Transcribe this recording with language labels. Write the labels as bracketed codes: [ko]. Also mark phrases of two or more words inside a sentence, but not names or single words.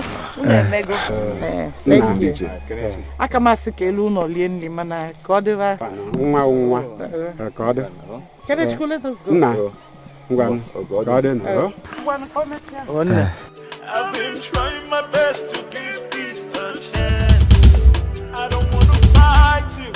[en] Thank you. [ig] Aka masị ka elu ụlọ lie nri mana ka ọ dịba. Nwa ka ọ dị. Kenechukwu, [en] let us go. [ig] Nna, ngwa ka ọ dị nọ. [en] I've been trying my best to give peace a chance. I don't want to fight you.